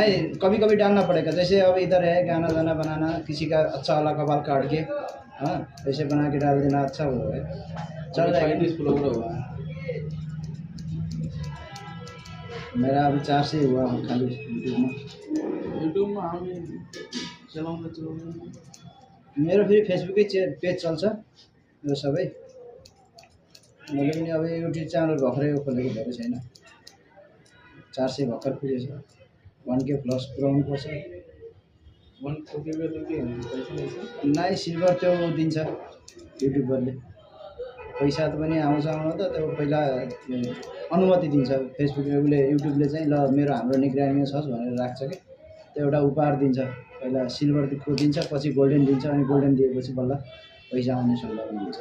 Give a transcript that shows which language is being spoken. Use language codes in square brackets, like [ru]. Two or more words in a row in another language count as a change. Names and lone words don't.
[hi] नहीं कभी कभी डालना पड़ेगा। जैसे अब इधर है गाना गाना बनाना, किसी का अच्छा वाला कबाल काट के हाँ ऐसे बना के डाल देना, अच्छा वो है, चल जाएगा। 35 फॉलोवर हुआ। मेरा अभी 4 से हुआ खाली [ne] यूट्यूब में हम चलाउँदा मेरो फेरि फेसबुकै पेज चल्छ यो सबै। मैले पनि अब युट्युब च्यानल भर्खरै खोलेको भएको छैन। 400 भर्खर पुगेछ, 1K प्लस पुऱ्याउनु पर्छ। [hi] 1K में तो के पैसा नहीं सर? [ne] नाइ सिल्भर त्यो दिन्छ युट्युबरले, पैसा त पनि आउँछ आउन त, त्यो पहिला अनुमति दिन्छ फेसबुकले, उसले युट्युबले चाहिँ ल मेरो हाम्रो निगरानीमा छस् भनेर राख्छ कि, त्यो एउटा उपहार दिन्छ। पहिला सिल्भरको दिन्छ, पछि गोल्डन दिन्छ, अनि गोल्डन दिएपछि बल्ल पैसा आउने सम्भावना हुन्छ।